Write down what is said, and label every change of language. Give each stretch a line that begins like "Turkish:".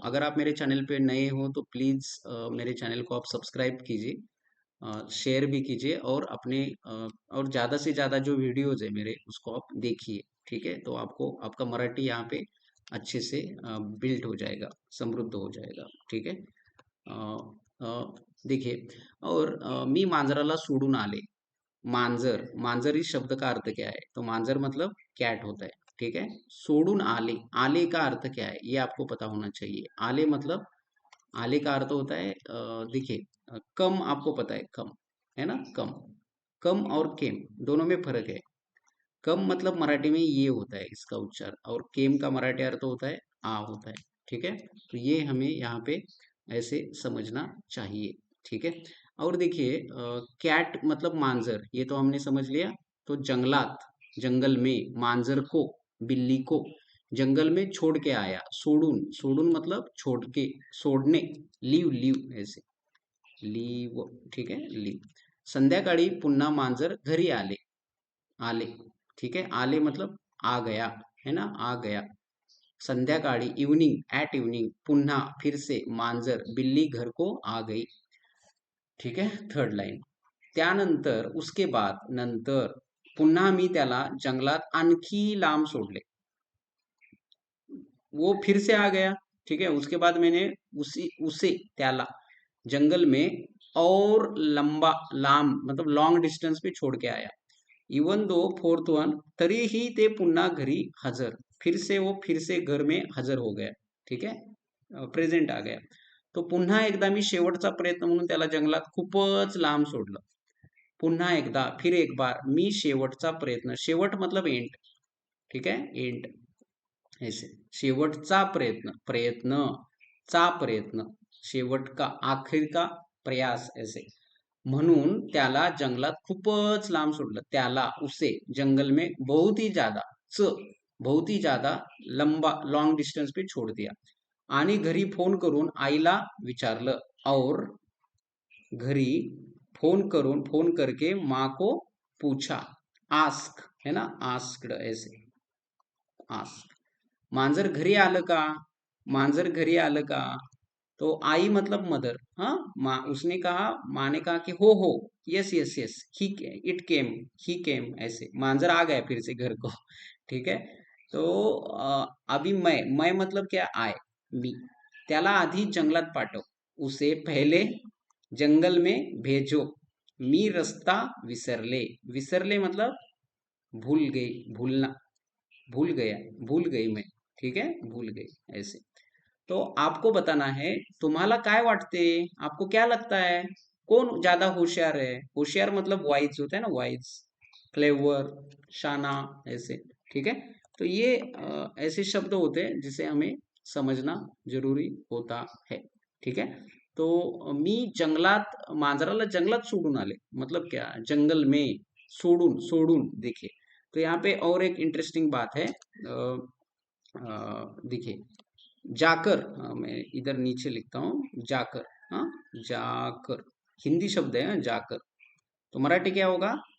Hindi: अगर आप मेरे चैनल पे नए हो तो प्लीज़ मेरे चैनल को आप सब्सक्राइब कीजिए, शेयर भी कीजिए और और ज़्यादा से ज़्यादा जो वीडियोज़ है मेरे, उसको आप देखिए, ठीक है? तो आपको आपका मराठी यहाँ पे अच्छे से बिल्ड हो जाएगा, समृद्ध हो जाएगा, ठीक है?
Marathi: अ, देखिए और मी मांजराला सोडून आले.
Hindi: मांजर, मांजर इस शब्द का अर्थ क्या है? तो मांजर मतलब कैट होता है, ठीक है? सोडून आले, आले का अर्थ क्या है? ये आपको पता होना चाहिए। आले मतलब आले का अर्थ होता है देखिए कम आपको पता है कम, है ना? कम, कम और केम दोनों में फर्क है। कम मतलब मराठी में ये होता है इसका उच्चार और केम का मराठी अर्थ होता है आ होता है, ठीक है? तो ये हमें यहाँ पे ऐसे समझना चाहिए, ठीक है? और देखिए कैट मतलब मांजर, ये तो हमने समझ लिया। तो जंगलात, जंगल में मांजर को, बिल्ली को जंगल में छोड़ के आया। सोडून, सोडून मतलब छोड़ के, छोड़ने, लीव लीव ऐसे, लीव, ठीक है? लीव.
Marathi: संध्याकाळी पुन्हा मांजर घरी आले.
Hindi: आले, ठीक है? आले मतलब आ गया, है ना? आ गया. संध्याकाळी, इवनिंग, एट इवनिंग, पुन्हा फिर से मांजर बिल्ली घर को आ गई, ठीक है? Third line.
Marathi: त्यानंतर
Hindi: उसके बाद
Marathi: नंतर पुन्हा मी त्याला जंगलात आणखी लांब सोडले.
Hindi: वो फिर से आ गया, ठीक है? उसके बाद मैंने उसे त्याला जंगल में और लंबा, लांब मतलब लॉन्ग डिस्टेंस पे छोड़ के आया.
Marathi: इवन दो फोर्थ वन, तरीही ते पुन्हा घरी हजर.
Hindi: फिर से घर में हजर हो गया, ठीक है? प्रेझेंट आ गया.
Marathi: तो पुन्हा एकदा मी शेवटचा प्रयत्न म्हणून त्याला जंगलात खूपच लांब सोडलं. पुन्हा एकदा,
Hindi: फिर एक बार,
Marathi: मी शेवटचा प्रयत्न,
Hindi: शेवट मतलब एंड, ठीक है? एंड ऐसे.
Marathi: शेवटचा प्रयत्न,
Hindi: प्रयत्न, चा प्रयत्न, शेवट का, आखिर का प्रयास ऐसे.
Marathi: म्हणून त्याला जंगलात खूपच लांब सोडलं.
Hindi: त्याला, उसे जंगल में बहुत ही ज्यादा, च बहुत ही ज्यादा लंबा, लॉन्ग डिस्टेंस पे छोड़ दिया.
Marathi: आणि घरी फोन करून आईला विचारलं.
Hindi: और घरी फोन करके माँ को पूछा.
English: Ask, है ना? Asked ऐसे, आस्क.
Marathi: मांजर घरी आलं का? मांजर घरी आलं का?
Hindi: तो आई मतलब मदर, हाँ, माँ, उसने कहा, माँ ने कहा कि हो,
English: yes yes yes, he, it came, he came
Hindi: ऐसे. मांजर आ गया फिर से घर को, ठीक है? तो अभी मैं मतलब क्या? आय, मी.
Marathi: त्याला आधी जंगलात पाठव.
Hindi: उसे पहले जंगल में भेजो.
Marathi: मी रस्ता विसरले.
Hindi: विसरले मतलब भूल गई, भूलना, भूल गया, भूल गई मैं, ठीक है? भूल गई ऐसे. तो आपको बताना है,
Marathi: तुम्हाला काय वाटते?
Hindi: आपको क्या लगता है? कौन ज्यादा होशियार है? होशियार मतलब वाइज होता है ना, वाइज, क्लेवर, शाना ऐसे, ठीक है? तो ये ऐसे शब्द होते हैं जिसे हमें समझना जरूरी होता है, ठीक है?
Marathi: तो मी जंगलात, मांजराला जंगलात सोडून आले
Hindi: मतलब क्या? जंगल में सोडून, सोडून देखिए. तो यहाँ पे और एक इंटरेस्टिंग बात है. देखिए, जाकर, मैं इधर नीचे लिखता हूँ जाकर, हाँ, जाकर हिंदी शब्द है, हाँ, जाकर. तो मराठी क्या होगा?